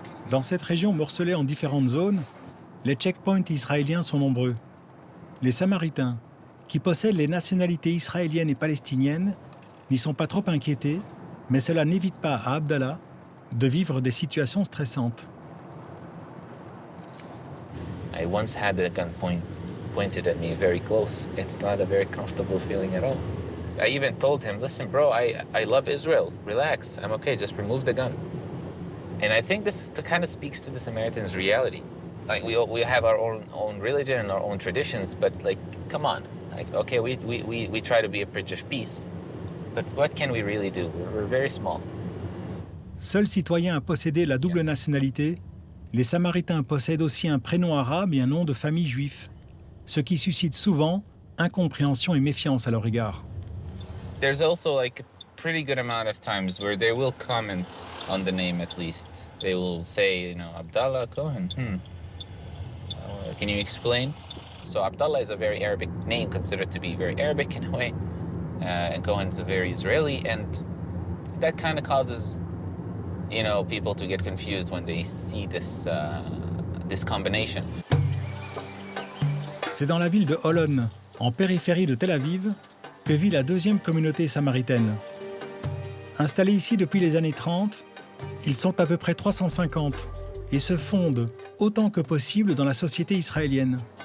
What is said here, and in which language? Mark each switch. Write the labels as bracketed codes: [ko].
[fr] Dans cette région morcelée en différentes zones, les checkpoints israéliens sont nombreux. Les Samaritains, qui possèdent les nationalités israéliennes et palestiniennes, n'y sont pas trop inquiétés, mais cela n'évite pas à Abdallah de vivre des situations stressantes. [en] I once had a gun pointed at me very close. It's not a very comfortable feeling at all. I even told him, listen, bro, I love Israel. Relax. I'm okay. Just remove the gun. And I think this kind of speaks to the Samaritans' reality. Like we have our own religion and our own traditions, but like, come on. Like, okay, we try to be a bridge of peace, but what can we really do? We're very small. [fr] Seuls citoyens à posséder la double nationalité, les Samaritains possèdent aussi un prénom arabe et un nom de famille juif, ce qui suscite souvent incompréhension et méfiance à leur égard. [en] There's also like a pretty good amount of times where they will comment on the name at least. They will say, you know, Abdallah Cohen. Can you explain? So Abdallah is a very Arabic name, considered to be very Arabic in a way, and Cohen is a very Israeli, and that kind of causes, you know, people to get confused when they see this combination. [fr] C'est dans la ville de Holon, en périphérie de Tel Aviv, que vit la deuxième communauté samaritaine. Installés ici depuis les années 30, ils sont à peu près 350 et se fondent autant que possible dans la société israélienne.